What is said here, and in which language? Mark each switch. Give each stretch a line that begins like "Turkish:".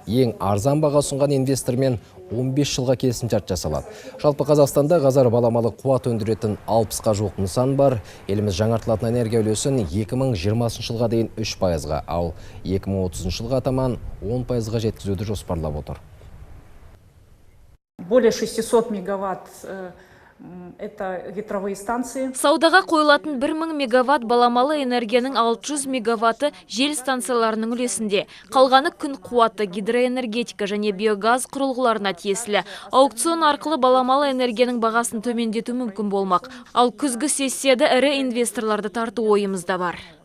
Kazakh: Ең арзан баға ұсынған инвестормен 15 жылға келісімшарт жасалады. Жалпы Қазақстанда қазір баламалы қуат өндіретін 60-ға жуық нысан бар. Еліміз жаңартылатын энергия үлесін 2020 жылға дейін 3%-ға, ал 2030 жылға таман 10%-ға жеткізуді жоспарлап отыр.
Russian: Более 600 мегаватт это ветровые станции.
Kazakh: Саудаға қойылатын 1000 мегаватт баламалы энергияның 600 мегаватты жел станцияларының үлесінде. Қалғаны күн қуаты, гидроэнергетика және биогаз құрылғыларына тиесілі. Аукцион арқылы баламалы энергияның бағасын төмендету мүмкін болмақ. Ал күзгі сессияда ірі инвесторларды тарту ойымызда бар.